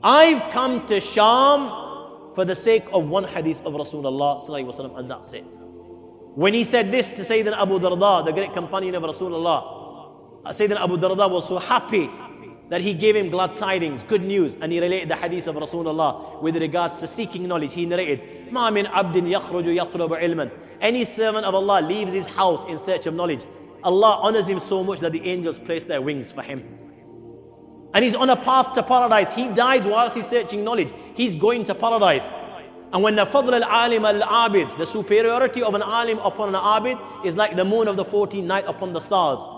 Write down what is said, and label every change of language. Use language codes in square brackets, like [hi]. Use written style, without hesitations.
[en] I've come to Sham for the sake of one hadith of Rasulullah sallallahu alaihi wasallam, and that's it. When he said this to Sayyidina Abu Darda, the great companion of Rasulullah, Sayyidina Abu Darda was so happy that he gave him glad tidings, good news, and he related the hadith of Rasulullah with regards to seeking knowledge. He narrated, [ar] مَا مِنْ عَبْدٍ يَخْرُجُ يَطْلُبُ عِلْمًا. [en] Any servant of Allah leaves his house in search of knowledge. Allah honors him so much that the angels place their wings for him. And he's on a path to paradise. He dies whilst he's searching knowledge. He's going to paradise. And when the fadl al-alim al-abid, the superiority of an alim upon an abid is like the moon of the 14th night upon the stars.